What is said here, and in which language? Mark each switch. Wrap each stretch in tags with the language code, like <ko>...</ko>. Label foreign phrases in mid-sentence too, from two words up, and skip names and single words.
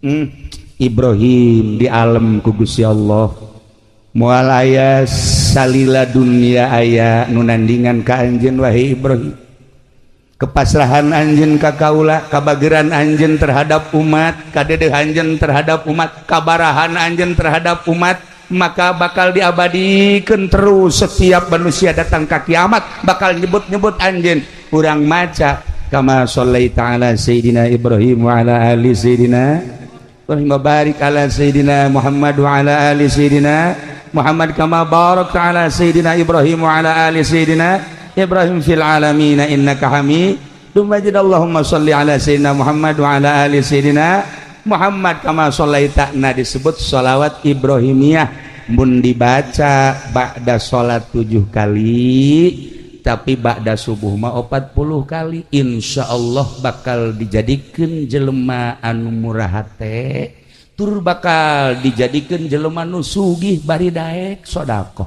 <su>Ibrahim di alam ku Gusti Allah moal aya salila dunia aya nu nandingan ka anjeun wahai Ibrahim, kepasrahan anjeun ka kaula, kabageran anjeun</su> <id>terhadap umat,</id> <su>kadedeh anjeun</su> <id>terhadap umat,</id> <su>kabarahan anjeun</su> <id>terhadap umat,</id> <su>maka bakal diabadikeun terus.</su> <id>Setiap manusia datang</id> <su>ka kiamat bakal nyebut-nyebut anjeun. Urang maca</su> <ar>كما صليت على سيدنا إبراهيم وعلى آل سيدنا اللهم بارك على سيدنا محمد وعلى آل سيدنا محمد كما باركت على سيدنا إبراهيم وعلى آل سيدنا إبراهيم في العالمين إنك حميد مجيد. اللهم صل على سيدنا محمد وعلى آل سيدنا محمد كما صليت.</ar> <su>Nah disebut sholawat Ibrahimiyah, mun dibaca ba'da sholat 7 kali, tapi ba'da subuh mah 40 kali. Insyaallah bakal dijadikeun jelema anu murah hate, tur bakal dijadikeun jelema nu sugih bari daek sedekah.</su>